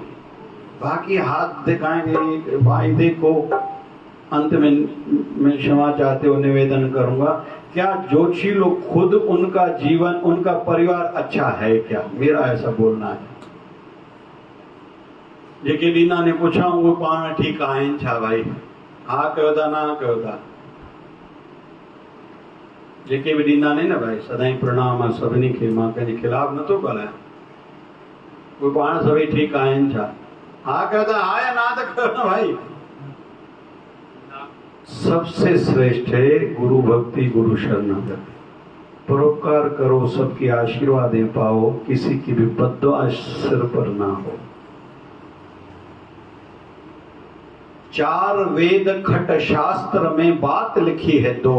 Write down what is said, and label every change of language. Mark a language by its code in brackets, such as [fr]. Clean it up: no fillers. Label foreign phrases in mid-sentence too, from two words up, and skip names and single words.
[hi] बाकी हाथ दिखाएंगे, भाई देखो, अंत में मैं क्षमा चाहते हो निवेदन करूंगा, क्या ज्योतिषी लोग खुद, उनका जीवन, उनका परिवार अच्छा है क्या? मेरा ऐसा बोलना है। [sd] जेके दीना ने पूछा वो पाण ठीक आहिनि छा भाई? हाँ कयो था ना कयो था, जेके भी ॾींदा नहीं ना भाई, सदाई प्रणाम आहे सभिनी खे, मां कंहिंजे खिलाफ़ नथो ॻाल्हायां। उहे पाण सभई ठीकु आहिनि छा? [hi] हाँ कहता हाँ या ना तो कहना भाई। सबसे श्रेष्ठ है गुरु भक्ति, गुरु शरणागति। परोपकार करो, सबकी आशीर्वादें पाओ, किसी की भी बद्दुआ सिर पर ना हो। 4 वेद खट शास्त्र में बात लिखी है 2।